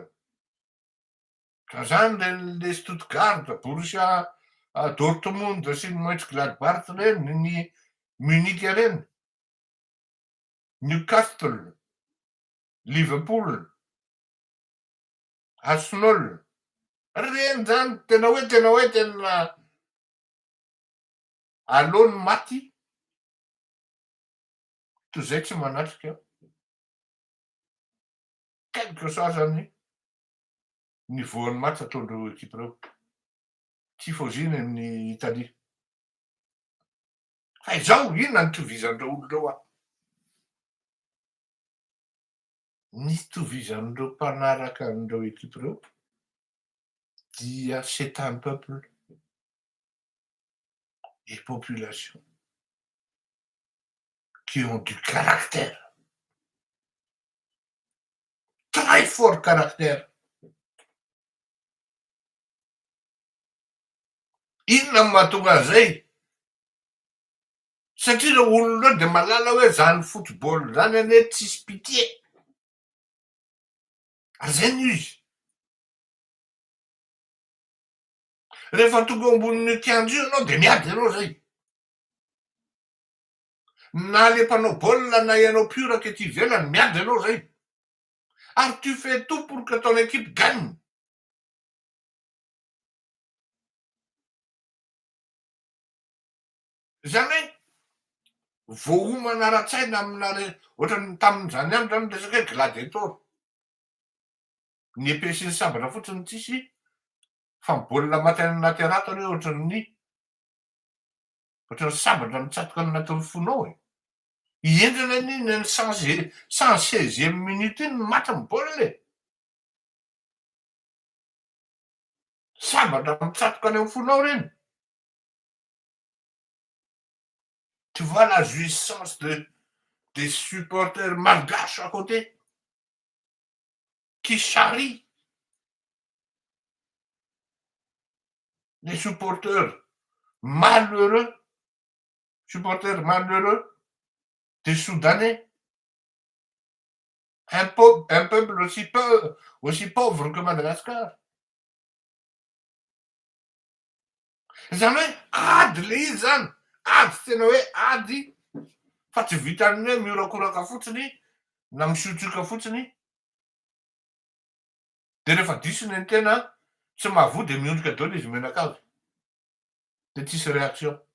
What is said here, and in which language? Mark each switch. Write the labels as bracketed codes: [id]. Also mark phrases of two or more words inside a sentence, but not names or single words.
[mg] Ohatran'izany le Stuttgart, Borussia Dortmund sy ny Mönchengladbach reny, ny Munich reny, Newcastle, Liverpool, Arsenal, reny zany tena alony maty toy izay tsy manatrika [fr] quelque soit [mg] zany nivoan'ny maty ataondreo ekipa reo. Tifoziny ny Italie. Fa izao inona ny tovizan'ireo olona reo ny tovizan'ireo mpanaraka an'ireo ekipa reo dia [fr] c'est un peuple et population qui ont du caractère, très fort caractère. [mg] Inona ny mahatonga an'izay? Satria ireo olona de malala hoe zany football zany anie tsisy pitié. Ary zay ny izy. Rehefa tonga ambonin'ny kianjo io ianao de miady ianao zay. Na le mpanao baolina na ianao pioraka ety ivelany miady ianao zay. [fr] Ary tu fais tout pour que ton équipe gagne. [mg] Zany hoe voahomana ara-tsaina aminare ohatrany tamin'izany ihany zany resaka hoe gladiator. Ny EPS ny sabatra fotsiny tsisy fa ny baolina maty any anaty rata reo ohatran'ny Ohatrany sambatra mitsatoka any anatin'ny fonao e. Hiendrana an'iny ny 116e minute iny matry ny baolina e. Sambatra mitsatoka any amin'ny fonao reny. [fr] Tu vois la jouissance des supporters malgaches à côté qui charrient les supporters malheureux des Soudanais, un peuple aussi pauvre que Madagascar. [mg] Zany hoe ady le izy zany, ady tena hoe ady fa tsy vitan'ny hoe miorakoraka fotsiny na misiotrika fotsiny. De rehefa disiny ny tena tsy mahavoa de miondrika daholo izy menakavy de tsisy réaction.